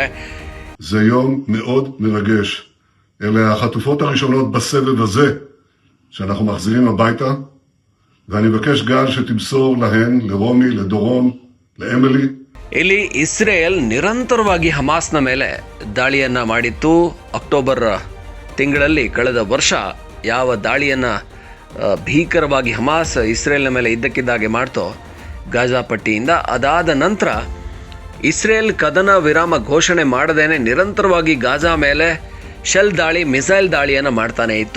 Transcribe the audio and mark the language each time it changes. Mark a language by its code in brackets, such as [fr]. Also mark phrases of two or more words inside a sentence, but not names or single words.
[he] זה יום מאוד מרגש. אלה החטופות הראשונות בסבב הזה שאנחנו מחזירים הביתה, ואני מבקש גם שתמסור להן, לרומי, לדורון, לאמילי. [kn] ಇಲ್ಲಿ ಇಸ್ರೇಲ್ ನಿರಂತರವಾಗಿ ಹಮಾಸ್ನ ಮೇಲೆ ದಾಳಿಯನ್ನ ಮಾಡಿತ್ತು. ಅಕ್ಟೋಬರ್ ತಿಂಗಳಲ್ಲಿ ಕಳೆದ ವರ್ಷ ಯಾವ ದಾಳಿಯನ್ನ ಭೀಕರವಾಗಿ ಹಮಾಸ್ ಇಸ್ರೇಲ್ನ ಮೇಲೆ ಇದ್ದಕ್ಕಿದ್ದಾಗೆ ಮಾಡ್ತೋ ಗಾಜಾ ಪಟ್ಟಿಯಿಂದ, ಅದಾದ ನಂತರ ಇಸ್ರೇಲ್ ಕದನ ವಿರಾಮ ಘೋಷಣೆ ಮಾಡದೇನೆ ನಿರಂತರವಾಗಿ ಗಾಜಾ ಮೇಲೆ ಶೆಲ್ ದಾಳಿ, ಮಿಸೈಲ್ ದಾಳಿಯನ್ನು ಮಾಡ್ತಾನೆ ಇತ್ತು.